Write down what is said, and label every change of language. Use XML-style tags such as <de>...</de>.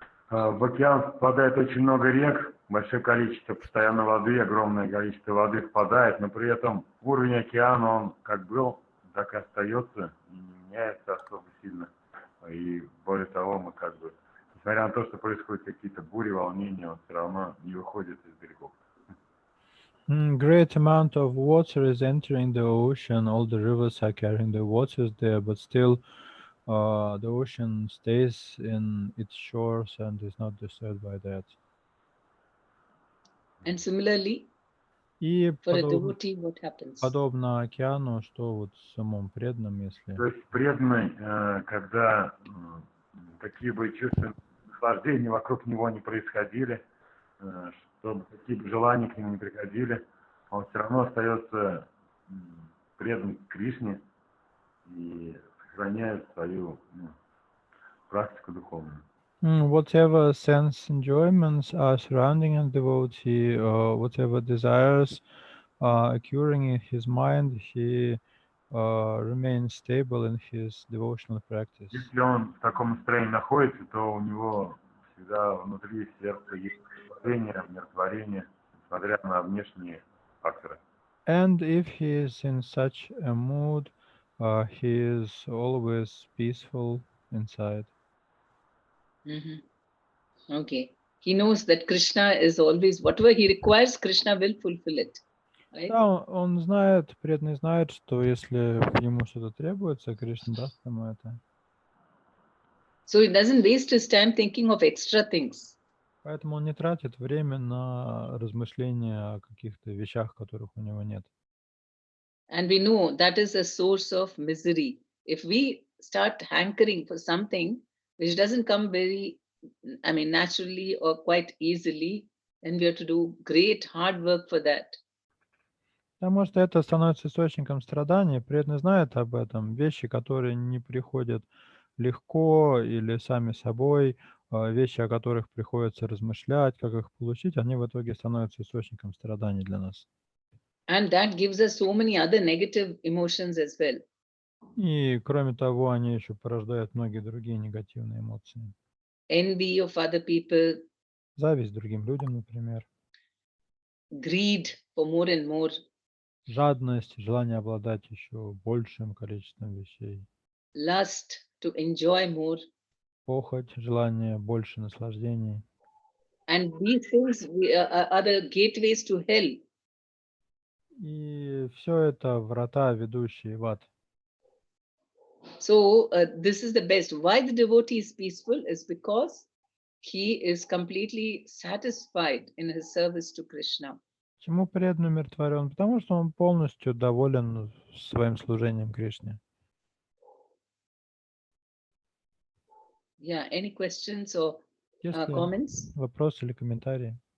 <ru>В океан впадает очень много рек, большое количество постоянно воды, огромное количество воды впадает, но при этом уровень океана, он как был, так и остается, и не меняется особо сильно. И более того, мы несмотря на то, что происходят какие-то бури, волнения, он все равно не выходит из берегов.</ru> <en>Great amount of water is entering the ocean. All the rivers are carrying the waters there, but still the ocean stays in its shores and is not disturbed by that. And similarly, for a devotee, what happens?</en> <ru>Подобно океану, что вот в самом преданном, если... То есть преданный, когда какие бы чувственные наслаждения вокруг него не происходили, чтобы какие бы желания к нему не приходили, он все равно остается предан Кришне и сохраняет свою практику духовную.</ru> <en>Whatever sense enjoyments are surrounding a devotee, whatever desires are occurring in his mind, he remains stable in his devotional practice.</en> <ru>Если он в таком настроении находится, то у него всегда внутри сердца есть наслаждение, умиротворение, несмотря на внешние факторы.</ru> <en>And if he is in such a mood, he is always peaceful inside. Okay. He knows that Krishna is always, whatever he requires, Krishna will fulfill it. Right?</en> <ru>Да, он знает, преданный знает, что если ему что-то требуется, Кришна даст ему это.</ru> <en>So he doesn't waste his time thinking of extra things.</en> <ru>Поэтому он не тратит время на размышления о каких-то вещах, которых у него нет.</ru> <en>And we know that is a source of misery. If we start hankering for something which doesn't come very, naturally or quite easily, then we have to do great hard work for that.</en> <ru>Потому что это становится источником страданий. Преданный знает об этом. Вещи, которые не приходят легко или сами собой, вещи, о которых приходится размышлять, как их получить, они в итоге становятся источником страданий для нас.</ru> <en>And that gives us so many other negative emotions as well.</en> <ru>И кроме того, они еще порождают многие другие негативные эмоции.</ru> <en>Envy of other people,</en> <ru>Зависть другим людям, например.</ru> <en>greed for more and more,</en> <ru>Жадность, желание обладать еще большим количеством вещей.</ru> <en>lust to enjoy more.</en> <ru>Похоть, желание больше наслаждений.</ru> <en>And these things are the gateways to hell.</en> <ru>И все это врата, ведущие в ад.</ru> <en>So this is the best. Why the devotee is peaceful is because he is completely satisfied in his service to Krishna.</en> <ru>Почему преданный умиротворен? Потому что он полностью доволен своим служением Кришне.</ru> <en>Yeah, any questions or</en> <ru>Есть ли</ru> <en>comments?</en> <ru>вопросы или комментарии?</ru>